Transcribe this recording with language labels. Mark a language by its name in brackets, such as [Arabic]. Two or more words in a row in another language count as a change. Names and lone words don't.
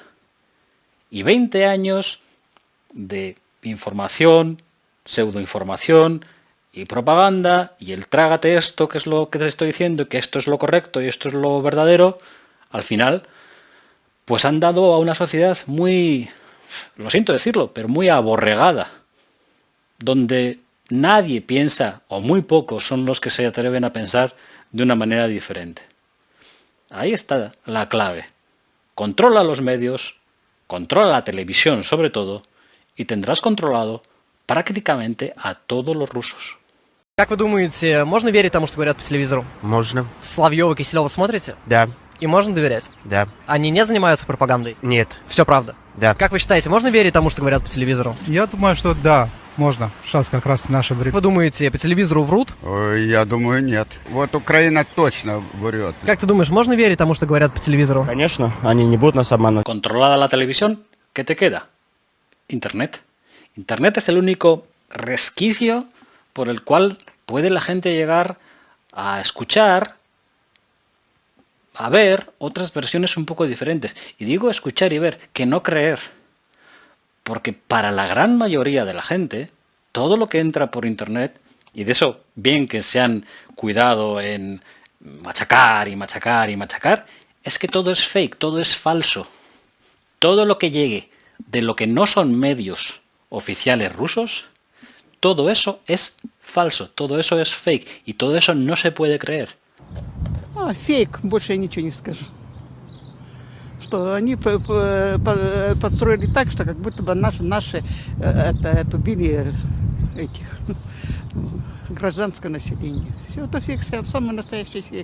[Spanish] Y 20 años de información, pseudoinformación y propaganda, y el trágate esto, que es lo que te estoy diciendo, que esto es lo correcto y esto es lo verdadero, al final, pues han dado a una sociedad muy, lo siento decirlo, pero muy aborregada, donde nadie piensa, o muy pocos son los que se atreven a pensar de una manera diferente. Ahí está la clave. Controla los medios, controla la televisión sobre todo, y tendrás controlado prácticamente a todos los rusos. [Russian] Как вы думаете, можно верить тому, что говорят по телевизору? Можно. Соловьева, Киселева смотрите? Да. И можно доверять? Да. Они не занимаются пропагандой? Нет. Все правда? Да. Как вы считаете, можно верить тому, что говорят по телевизору? Я думаю, что да, можно. Сейчас как раз наше время. Вы думаете, по телевизору врут? Ой, я думаю, нет. Вот Украина точно врет. Как ты думаешь, можно верить тому, что говорят по телевизору? Конечно, они не будут нас обманывать. [Spanish] Controlada la televisión, ¿qué te queda? Internet. Internet es el único resquicio por el cual puede la gente llegar a escuchar, a ver otras versiones un poco diferentes. Y digo escuchar y ver, que no creer. Porque para la gran mayoría de la gente, todo lo que entra por Internet, y de eso bien que se han cuidado en machacar y machacar y machacar, es que todo es fake, todo es falso. Todo lo que llegue de lo que no son medios oficiales rusos, todo eso es falso, todo eso es fake, y todo eso no se puede creer. [Russian] Фейк, больше я ничего не скажу. Что они подстроили так, что как будто бы наши это убили этих гражданское население. Все это фейк, самый настоящий фейк.